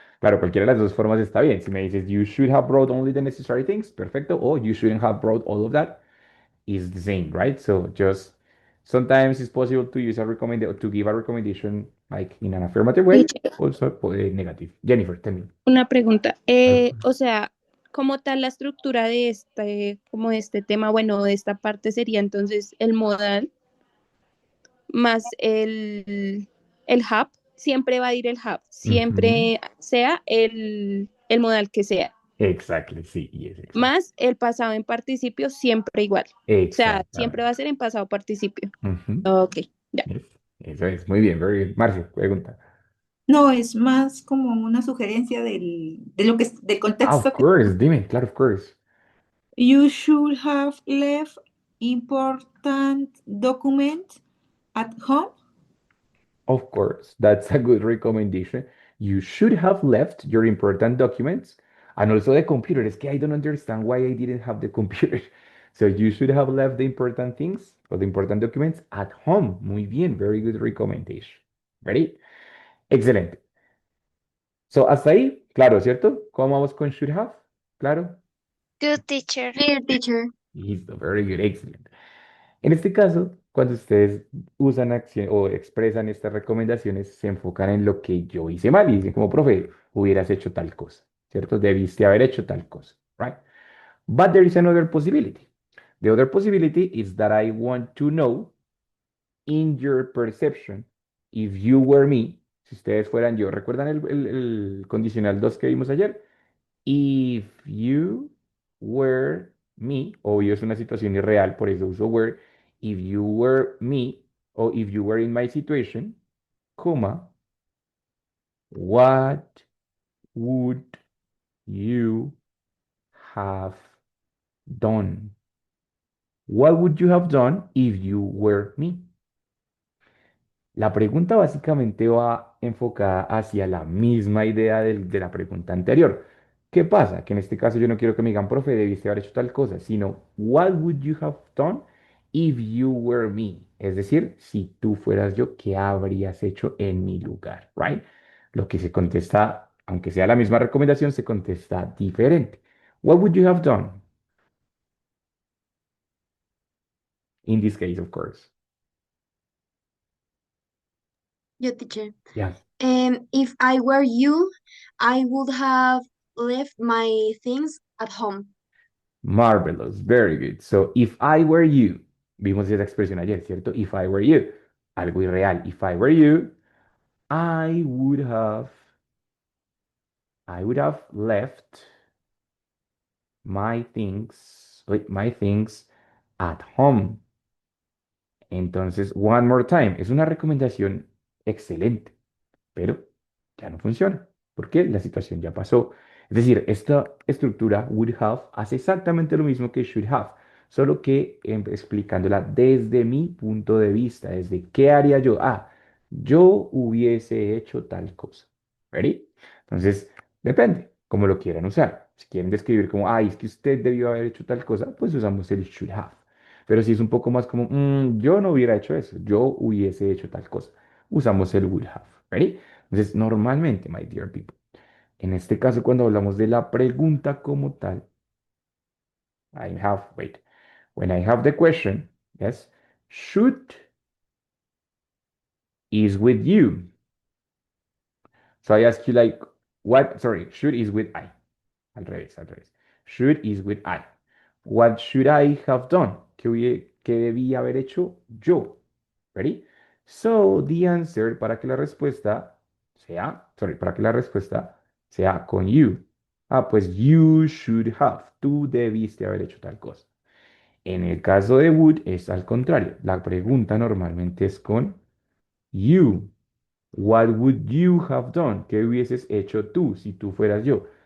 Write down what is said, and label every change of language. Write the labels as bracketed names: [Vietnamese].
[Spanish] Claro, cualquiera de las dos formas está bien. Si me dices, [English] you should have brought only the necessary things, perfecto, or you shouldn't have brought all of that, is the same, right? So just sometimes it's possible to use a recommend to give a recommendation like in an affirmative way, Teacher, also negative. Jennifer, tell me. [Spanish] una pregunta. Algo. O sea, como tal la estructura de como de este tema, bueno, de esta parte sería entonces el modal más el hub, siempre va a ir el hub, siempre sea el modal que sea, [English] Exactly, sí, yes, exactly. [Spanish] más el pasado en participio siempre igual. O sea, siempre va a Exactamente. ser en pasado participio. Ujú. Ok, ya. Yes. Eso es, muy bien, [English] very good. [Spanish] Marcio, pregunta. No, es más como una sugerencia de lo que del [English] Ah, of [Spanish] contexto que [English] course, [Spanish] dime, claro, [English] of course. you should have left important document at home. Of course, that's a good recommendation. You should have left your important documents and also the computer. [Spanish] Es que [English] I don't understand why I didn't have the computer. So you should have left the important things or the important documents at home. [Spanish] Muy bien, [English] very good recommendation. Ready? [Spanish] Excelente. So, hasta ahí, claro, ¿cierto? ¿Cómo vamos con should have? Claro. [English] Good teacher. Clear, teacher. Listo, very good, excellent. [Spanish] En este caso, cuando ustedes usan acción o expresan estas recomendaciones, se enfocan en lo que yo hice mal y dicen como, profe, hubieras hecho tal cosa, ¿cierto? Debiste haber hecho tal cosa, right? [English] But there is another possibility. The other possibility is that I want to know in your perception if you were me, [Spanish] si ustedes fueran yo. ¿Recuerdan el condicional 2 que vimos ayer? [English] If you were me, [Spanish] obvio es una situación irreal, por eso uso were. [English] If you were me, o if you were in my situation, comma, what would you have done? What would you have done if you were me? [Spanish] La pregunta básicamente va enfocada hacia la misma idea de la pregunta anterior. ¿Qué pasa? Que en este caso yo no quiero que me digan, profe, debiste haber hecho tal cosa, sino, [English] what would you have done if you were me? [Spanish] Es decir, si tú fueras yo, ¿qué habrías hecho en mi lugar? Right? Lo que se contesta, aunque sea la misma recomendación, se contesta diferente. [English] What would you have done? In this case, of course. [Spanish] Yo, teacher. [English] Yeah. If I were you, I would have left my things at home. Marvelous, very good. So, if I were you, [Spanish] vimos esa expresión ayer, ¿cierto? [English] If I were you, [Spanish] algo irreal. [English] If I were you, I would have, I would have left my things at home. [Spanish] Entonces, [English] one more time, [Spanish] es una recomendación excelente, pero ya no funciona, porque la situación ya pasó. Es decir, esta estructura would have hace exactamente lo mismo que should have, solo que explicándola desde mi punto de vista, desde qué haría yo. Ah, yo hubiese hecho tal cosa. ¿Ready? Entonces, depende, como lo quieran usar. Si quieren describir como, ay, es que usted debió haber hecho tal cosa, pues usamos el should have. Pero si es un poco más como, yo no hubiera hecho eso, yo hubiese hecho tal cosa, usamos el would have. [English] ¿Ready? [Spanish] Entonces, normalmente, [English] my dear people, [Spanish] en este caso, cuando hablamos de la pregunta como tal, [English] wait, when I have the question, yes, should is with you. So I ask you like, should is with I. [Spanish] Al revés, al revés. [English] Should is with I. What should I have done? [Spanish] ¿Qué debía haber hecho yo? Ready? [English] So the answer [Spanish] para que la respuesta para que la respuesta sea con you. Ah, pues [English] you should have. [Spanish] Tú debiste haber hecho tal cosa. En el caso de would es al contrario. La pregunta normalmente es con you. [English] What would you have done? [Spanish] ¿Qué hubieses hecho tú si tú fueras yo?